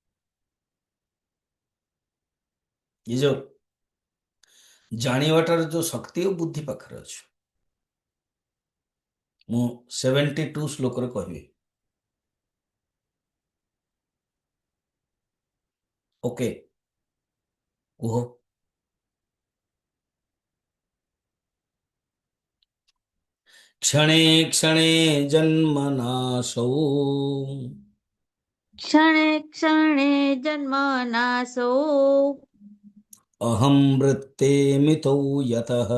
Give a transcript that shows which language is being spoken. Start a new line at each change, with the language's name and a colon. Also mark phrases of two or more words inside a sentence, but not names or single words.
Odia: ଏ ଯୋଉ ଜାଣିବାଟାର ଯୋଉ ଶକ୍ତି ଓ ବୁଦ୍ଧି ପାଖରେ ଅଛି। ମୁଁ 72 ଶ୍ଲୋକରେ କହିବି। ଓକେ, କୁହ।
Sanskrit: क्षणे क्षणे जन्मनाशौ क्षणे क्षणे जन्मनाशो अहं वृत्तेमितो यतः